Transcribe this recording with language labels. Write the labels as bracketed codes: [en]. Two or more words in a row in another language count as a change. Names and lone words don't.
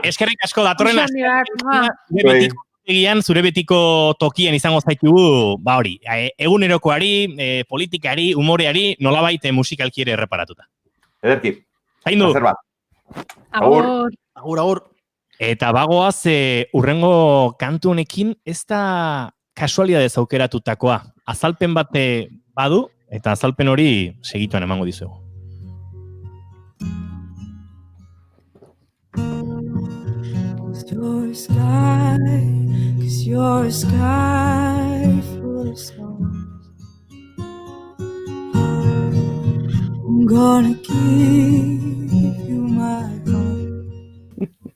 [eu] Lauroba, eskerrik asko datorren egian zure betiko tokian izango zaitugu, ba hori, egunerokoari, politikari, umoreari, nolabait musikalki ere erreparatuta. Ederki. Zaindu. Placer bat. Agur. Agur. Eta bagoaz, urrengo kantu honekin ez da kasualidadez aukeratutakoa. Azalpen bat badu, eta azalpen hori segituan emango dizuegu. [en] Your sky, 'cause you're a sky full of stars. I'm gonna give you my heart.